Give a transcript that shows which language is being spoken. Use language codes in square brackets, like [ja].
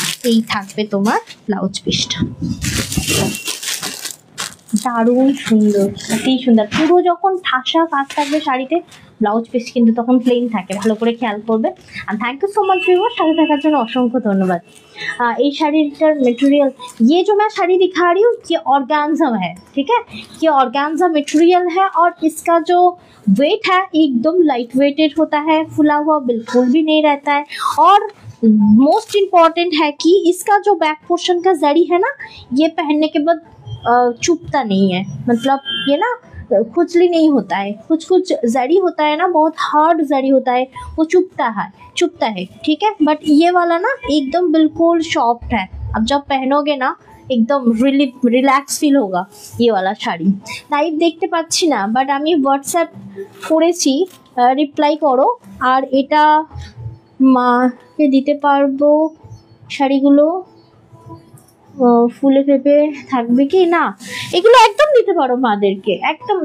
[bn] এই থাকবে তোমার ব্লাউজ পিসটা, দারুণ সুন্দর, অতি সুন্দর। পুরো যখন ঠাসা কাজ থাকবে শাড়িতে, ব্লাউজ পিস কিন্তু তখন প্লেন থাকে, ভালো করে খেয়াল করবে। আর [en] thank you so much viewers, [bn] সাথে থাকার জন্য অসংখ্য ধন্যবাদ। এই শাড়িটার [hi] मटेरियल, ये जो मैं साड़ी दिखा रही हूँ ये ऑर्गेन्जा है, ठीक है। ये ऑर्गेन्जा मटेरियल है और इसका जो वेट है एकदम लाइट वेटेड होता है, फुला हुआ बिल्कुल भी नहीं रहता है। और मोस्ट इम्पॉर्टेंट है कि इसका जो बैक पोर्शन का जरी है ना, ये पहनने के बाद चुभता नहीं है, मतलब ये ना खुजली नहीं होता है। कुछ जरी होता है ना, बहुत हार्ड जरी होता है, वो चुभता है, ठीक है। बट ये वाला ना एकदम बिल्कुल सॉफ्ट है, अब जब पहनोगे ना एकदम रिलैक्स फील होगा ये वाला শাড়ি। [bn] লাইভ দেখতে পাচ্ছি না, বাট আমি হোয়াটসঅ্যাপ করেছি, রিপ্লাই করো। আর এটা মাকে দিতে পারবো শাড়িগুলো, ফুলে ফেপে থাকবে কি না, এগুলো একদম দিতে পারো মাদেরকে, একদম।